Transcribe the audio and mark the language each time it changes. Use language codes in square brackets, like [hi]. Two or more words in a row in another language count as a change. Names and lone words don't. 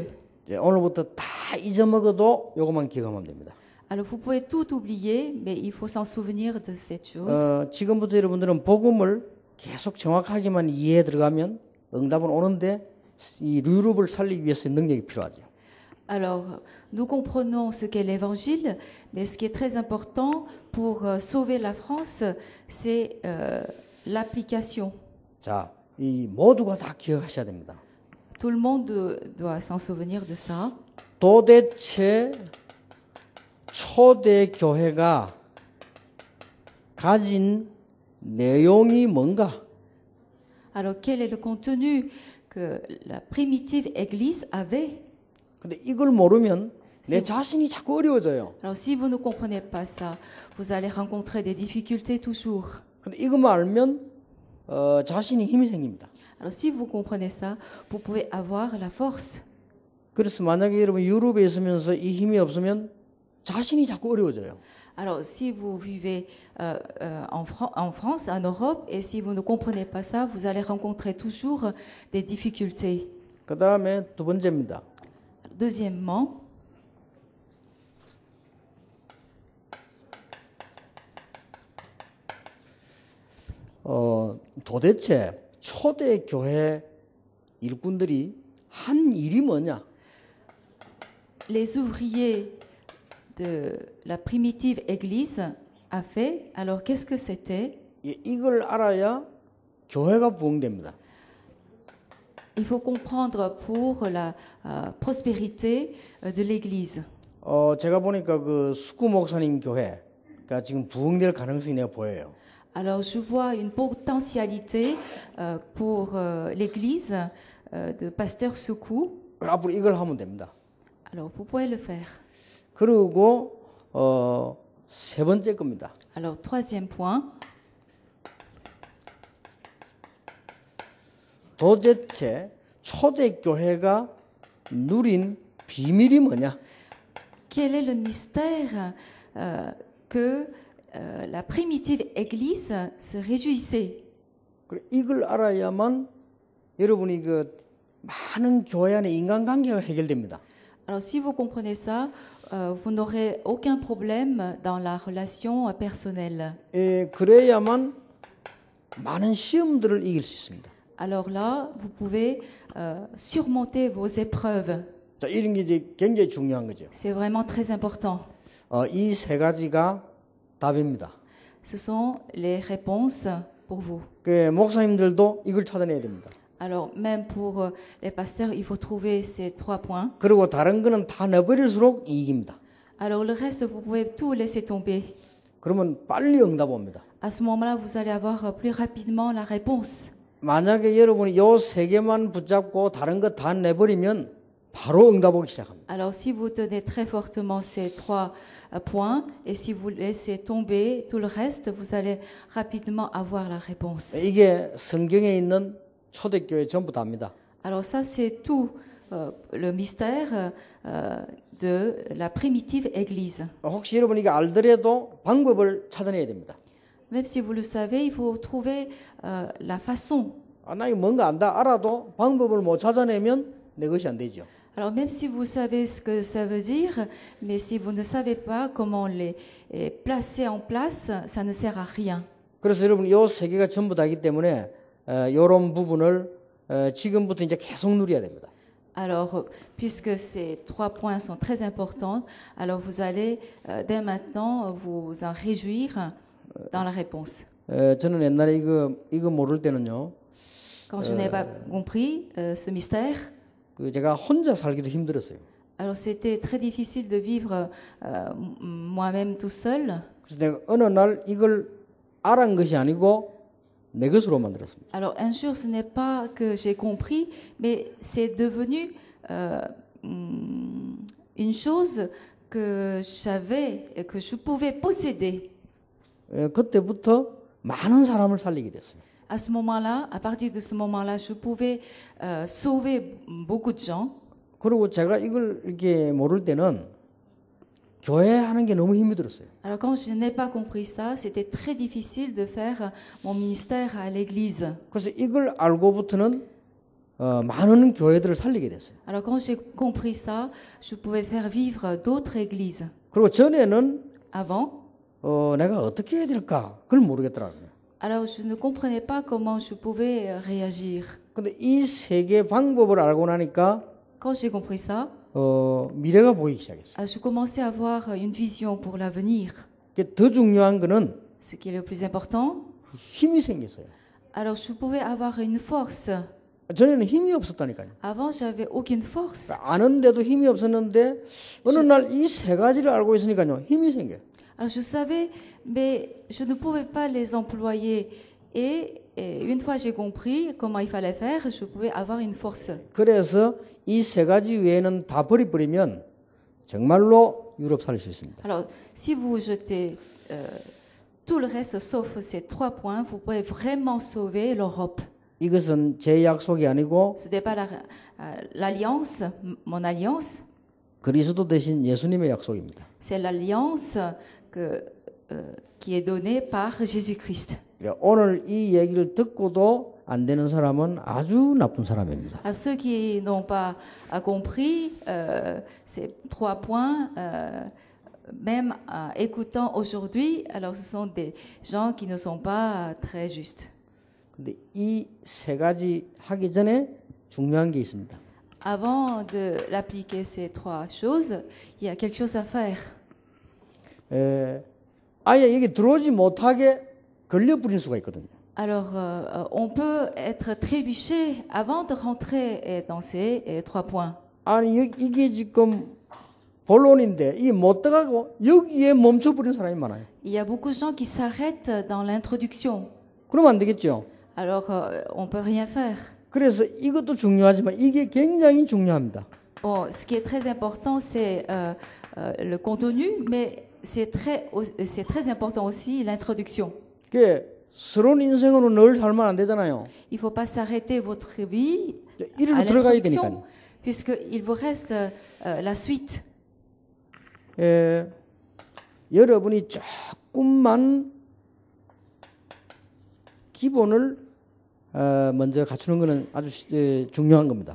[ko] 오늘부터 다 잊어먹어도 이것만 기억하면 됩니다. [fr] Alors vous pouvez tout oublier, mais il faut s'en souvenir de cette chose. [ko] 지금부터 여러분들은 복음을 계속 정확하게만 이해해 들어가면 응답은 오는데 이 유럽을 살리기 위해서 능력이 필요하죠. [fr] Alors, nous comprenons ce qu'est l'évangile, mais ce qui est très important pour sauver la France, c'est l'application. [ko] 자, 이 모두가 다 기억하셔야 됩니다. [fr] Tout le monde doit s'en souvenir de ça. [ko] 도대체 초대 교회가 가진 내용이 뭔가? [fr] Alors, quel est le contenu que la primitive Église avait? [ko] 근데 이걸 모르면 내 자신이 자꾸 어려워져요. [fr] Alors, si vous ne comprenez pas ça, vous allez rencontrer des difficultés toujours. [ko] 근데 이것만 알면 자신이 힘이 생깁니다. [fr] Alors, si vous comprenez ça, vous pouvez avoir la force. [ko] 그래서 만약에 여러분 유럽에 있으면서 이 힘이 없으면 자신이 자꾸 어려워져요. [fr] Alors, si vous vivez en France, en Europe, et si vous ne comprenez pas ça, vous allez rencontrer toujours des difficultés. [ko] 그 다음에 두 번째입니다. [fr] Deuxièmement, [ko] 도대체 초대 교회 일꾼들이 한 일이 뭐냐? [fr] les ouvriers de la primitive Église a fait. Alors, qu'est-ce que c'était? [ko] 이걸 알아야 교회가 부흥됩니다. [fr] Il faut comprendre pour la prospérité de l'Église. [ko] 제가 보니까 그 숙구 목사님 교회가 지금 부흥될 가능성이 내가 보여요. [fr] Alors, je vois une potentialité pour l'Église de Pasteur Soukou. [ko] 앞으로 이걸 하면 됩니다. [fr] Alors, vous pouvez le faire. [ko] 그리고 세 번째 겁니다. [fr] Alors, troisième point. [ko] 도대체 초대교회가 누린 비밀이 뭐냐? [fr] Quel est le mystère que la primitive Église se réjouissait? [ko] 그래, 이걸 알아야만 여러분이 그 많은 교회 안에 인간관계가 해결됩니다. [fr] Alors si vous comprenez ça, vous n'aurez aucun problème dans la relation personnelle. [ko] 그래야만 많은 시험들을 이길 수 있습니다. [fr] Alors là, vous pouvez surmonter vos épreuves. [ko] 자, 이런 게 이제 굉장히 중요한 거죠. [fr] C'est vraiment très important. [ko] 이 세 가지가 답입니다. [fr] Ce sont les réponses pour vous. [ko] 그 목사님들도 이걸 찾아내야 됩니다. [fr] Alors même pour les pasteurs, il faut trouver ces 3 points. [ko] 그리고 다른 거는 다 넣어버릴수록 이익입니다. [fr] Alors le reste, vous pouvez tout laisser tomber. [ko] 그러면 빨리 응답 옵니다. [fr] À ce moment-là, vous allez avoir plus rapidement la réponse. [ko] 만약에 여러분이 요 세 개만 붙잡고 다른 거 다 내버리면 바로 응답 오기 시작합니다. [fr] Alors si vous tenez très fortement ces 3 points et si vous laissez tomber tout le reste, vous allez rapidement avoir la réponse. [ko] 이게 성경에 있는 초대교회 전부 다입니다. [fr] Alors ça, c'est tout le mystère de la primitive Église. [ko] 혹시 여러분이 이게 알더라도 방법을 찾아내야 됩니다. [fr] Même si vous le savez, il faut trouver la façon. [ko] 나 이거 뭔가 안다 알아도 방법을 못 찾아내면 내 것이 안 되죠. [fr] Alors même si vous savez ce que ça veut dire, mais si vous ne savez pas comment les placer en place, ça ne sert à rien. [ko] 그래서 여러분 이 세 개가 전부 다이기 때문에 이런 부분을 지금부터 이제 계속 누려야 됩니다. [fr] Alors, puisque ces 3 points sont très importants, alors vous allez dès maintenant vous en réjouir dans la réponse. [ko] 저는 옛날에 이거 모를 때는요. [fr] Quand je n'ai pas compris ce mystère, [ko] 그 제가 혼자 살기도 힘들었어요. [fr] alors c'était très difficile de vivre moi-même tout seul. [ko] 그래서 내가 어느 날 이걸 알은 것이 아니고 내 것으로 만들었습니다. [fr] Alors un jour, ce n'est pas que j'ai compris, mais c'est devenu une chose que j'avais, que je pouvais posséder. [ko] 그때부터 많은 사람을 살리게 됐어요. [fr] À ce moment-là, à partir de ce moment-là, je pouvais sauver beaucoup de gens. [ko] 그리고 제가 이걸 이렇게 모를 때는 교회 하는 게 너무 힘이 들었어요. [fr] Alors quand je n'ai pas compris ça, c'était très difficile de faire mon ministère à l'église. [ko] 그래서 이걸 알고부터는 많은 교회들을 살리게 됐어요. [fr] Alors quand j'ai compris ça, je pouvais faire vivre d'autres églises. [ko] 그리고 전에는 [fr] Avant, [ko] 내가 어떻게 해야 될까 그걸 모르겠더라고요. [fr] alors je ne comprenais pas comment je pouvais réagir. [ko] 근데 이 세 개 방법을 알고 나니까 [fr] Quand j'ai compris ça, [ko] 미래가 보이기 시작했어요. [fr] je commençais à avoir une vision pour l'avenir. [ko] 더 중요한 거는 [fr] Ce qui est le plus important, [ko] 힘이 생겼어요. [fr] alors je pouvais avoir une force. [ko] 전에는 힘이 없었다니까요. [fr] Avant, j'avais aucune force. [ko] 아는데도 힘이 없었는데 어느 날 이 세 가지를 알고 있으니까요 힘이 생겨요. [fr] Alors je savais, mais je ne pouvais pas les employer. Et une fois j'ai compris comment il fallait faire, je pouvais avoir une force. [ko] 그래서 이 세 가지 외에는 다 버리면 정말로 유럽 살릴 수 있습니다. [fr] Alors, si vous jetez tout le reste sauf ces 3 points, vous pouvez vraiment sauver l'Europe. [ko] 이것은 제 약속이 아니고 [fr] Ce n'est pas l'alliance, mon alliance, [ko] 그리스도 대신 예수님의 약속입니다. [fr] c'est l'alliance qui est donnée par Jésus-Christ. [ko] 오늘 이 얘기를 듣고도 안 되는 사람은 아주 나쁜 사람입니다. [fr] Alors, ceux qui n'ont pas compris ces 3 points, même écoutant aujourd'hui, alors ce sont des gens qui ne sont pas très justes. [ko] 근데 이 세 가지 하기 전에 중요한 게 있습니다. [fr] Avant de l'appliquer ces 3 choses, il y a quelque chose à faire. [ko] 아예 여기 들어오지 못하게 걸려버릴 수가 있거든요. [fr] Alors, on peut être trébuché avant de rentrer dans ces 3 points. [ko] 아니 이게 지금 본론인데 이게 못 들어가고 여기에 멈춰버린 사람이 많아요. [fr] Il y a beaucoup de gens qui s'arrêtent dans l'introduction. [ko] 그러면 안 되겠죠. [fr] Alors, on peut rien faire. [ko] 그래서 이것도 중요하지만 이게 굉장히 중요합니다. [fr] Bon, ce qui est très important, c'est le contenu, mais c'est très important aussi l'introduction. [ko] 그 서론 인생으로 늘 살면 안 되잖아요. [fr] Il ne faut pas s'arrêter votre vie [ko] 이리로 [fr] à [ko] 들어가야 [fr] l'introduction, [ko] 되니까요. [fr] puisqu'il vous reste la suite. [ko] 여러분이 조금만 기본을 먼저 갖추는 것은 아주 중요한 겁니다.